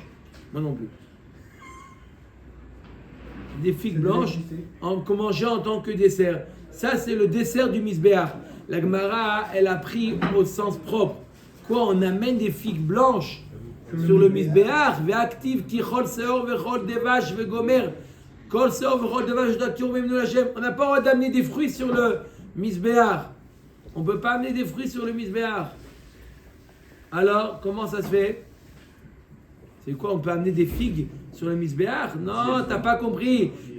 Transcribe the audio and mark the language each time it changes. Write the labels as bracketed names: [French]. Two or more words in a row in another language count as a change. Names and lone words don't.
[French] Moi non plus. Des figues blanches qu'on mangeait en tant que dessert. Ça, c'est le dessert du misbéach. La Gemara, elle a pris au sens propre. Quoi? On amène des figues blanches sur le misbéach. [Hebrew] וכתיב כי כל שאור וכל דבש וגומר. [French] On n'a pas le droit d'amener des fruits sur le misbéach. On ne peut pas amener des fruits sur le misbéach. Alors, comment ça se fait? C'est quoi? On peut amener des figues sur le misbéach? Non, t'as pas compris.